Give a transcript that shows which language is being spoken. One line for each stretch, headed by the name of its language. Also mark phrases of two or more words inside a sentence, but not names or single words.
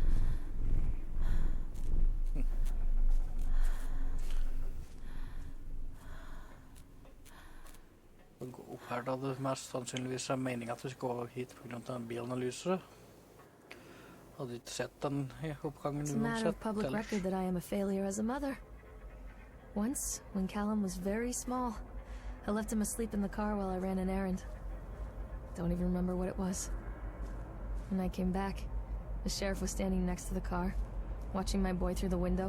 Norwegian: Å gå opp her da det mest sannsynligvis er meningen at vi skal gå hit på grunn av en bilanalyse. Hadde ikke sett den I oppgangen
English: It's a matter of
Norwegian: uansett.
English: public
Norwegian: ellers.
English: record that I am a failure as a mother. Once, when Callum was very small, I left him asleep in the car while I ran an errand. Don't even remember what it was. When I came back, the sheriff was standing next to the car, watching my boy through the window.